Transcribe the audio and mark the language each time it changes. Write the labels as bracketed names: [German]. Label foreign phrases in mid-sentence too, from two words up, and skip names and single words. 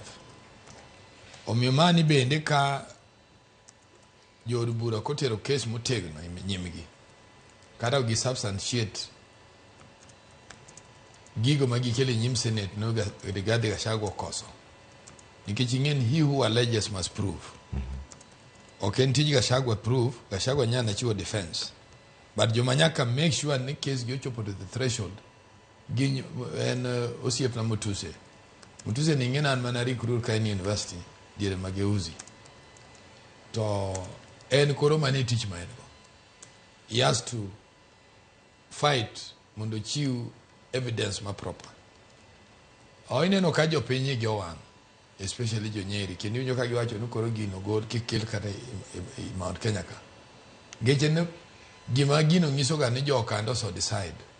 [Luo (Kenya and Tanzania)] Omiyo mani bende ka jood bura kotero kes motegno nyimgi kata gi substantiate gigo magikele nyim senet no Rigathi Gachagua koso nikech ing'en [English] he who alleges must prove. [Luo (Kenya and Tanzania)] Ok en tij Gachagua prove, Gachagua nyana chiwo defense, but joma nyaka [English] make sure [Luo (Kenya and Tanzania)] ni case gi ochopo [English] to the threshold [Luo (Kenya and Tanzania)] gi en osiep na Mutuse ni ing'en an mana recruit ka university diere mageuzi to en koro mane tich ma en go. [English] He has to fight [Luo (Kenya and Tanzania)] mondo chiw [English] evidence ma proper. [Luo (Kenya and Tanzania)] Ineno ka jopiny gi owang', especially jo Nyeri, kendo winjo ka giwacho ni koro gino gol kikel kata i Mount Kenya ka. Geche ne gima gino nyiso ga ni jo kando [English] so decide.